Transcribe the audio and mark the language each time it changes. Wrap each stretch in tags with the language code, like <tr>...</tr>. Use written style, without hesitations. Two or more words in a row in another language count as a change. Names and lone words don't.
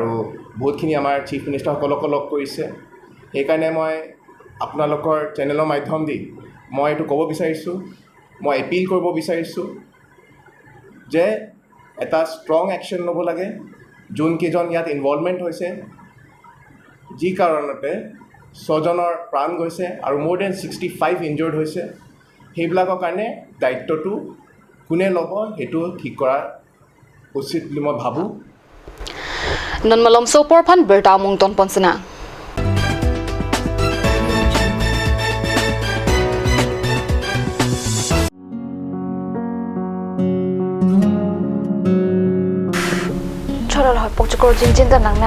<as>বহুতখিনি আমাৰ</as> <en>chief ministers</en> <as>লগ কৰিছে সেইকাৰণে মই আপোনালোকৰ চেনেলৰ মাধ্যম দি মই এইটো ক'ব বিচাৰিছোঁ মই এপিল কৰিব বিচাৰিছোঁ যে এটা</as> <en>strong action</en> <as>ল'ব লাগে যোনকেইজন ইয়াত ইনভলভমেণ্ট হৈছে যি কাৰণতে 6 জনৰ প্ৰাণ গৈছে আৰু</as> <en>more than 65 injured</en> <as>হৈছে সেইবিলাকৰ কাৰণে দায়িত্বটো কোনে ল'ব সেইটো ঠিক কৰা উচিত বুলি মই ভাবোঁ</as> <mjw>Nonmalom Soporpan Bertamung Ton Ponsina. Choral hoy pokchokor jinjin dan nang na.</mjw>